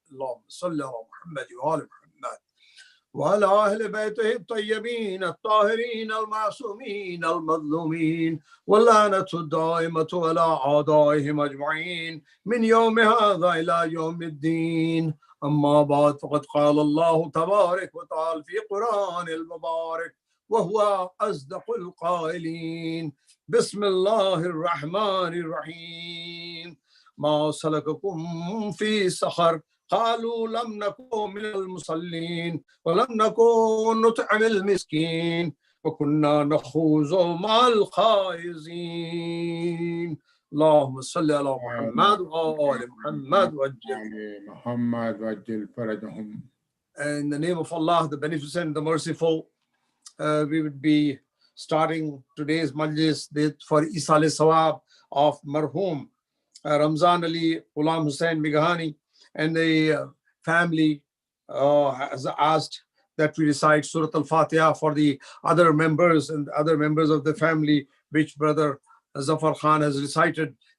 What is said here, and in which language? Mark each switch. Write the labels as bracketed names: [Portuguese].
[Arabic] अल्लाहुम्मा सल्लि अला मुहम्मद व आलि मुहम्मद وعلى أهل بيته الطيبين الطاهرين المعصومين المظلومين واللعنة الدائمة على أعدائهم أجمعين من يوم هذا إلى يوم الدين. أما بعد فقد قال الله تبارك وتعالى في قرآن المبارك وهو أصدق القائلين بسم الله الرحمن الرحيم ما سلككم في سقر قالوا لم نكن من المصلين ولم نكن نطعم المسكين وكنا نخوض مع الخائضين اللهم صل على محمد وآل محمد وجل فرجهم. [English] In the name of Allah, the Beneficent, the Merciful, we would be starting today's Majlis for ISAALE SWAAB of Marhum Ramzan Ali Ghulam Hussain Meghani, and the family has asked that we recite Surah Al-Fatiha for the other members and other members of the family, which Brother Zafar Khan has recited.